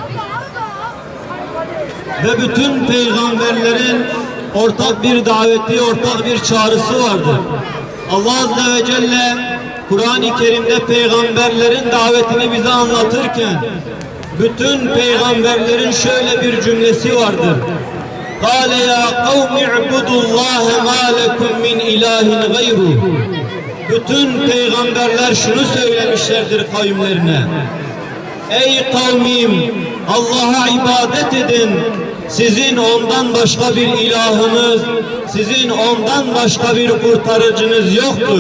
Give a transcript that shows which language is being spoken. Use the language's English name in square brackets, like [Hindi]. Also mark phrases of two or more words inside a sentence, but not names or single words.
[Turkish] Ve bütün peygamberlerin ortak bir daveti, ortak bir çağrısı vardır. Allah Azze ve Celle Kur'an-ı Kerim'de peygamberlerin davetini bize anlatırken bütün peygamberlerin şöyle bir cümlesi vardır. [Arabic] قَالَ يَا قَوْمِ اعْبُدُوا اللّٰهَ مَا لَكُمْ مِنْ اِلٰهٍ غَيْرُهُ. [Turkish] Bütün peygamberler şunu söylemişlerdir kavimlerine. Ey kavmim, Allah'a ibadet edin. Sizin ondan başka bir ilahınız, sizin ondan başka bir kurtarıcınız yoktur.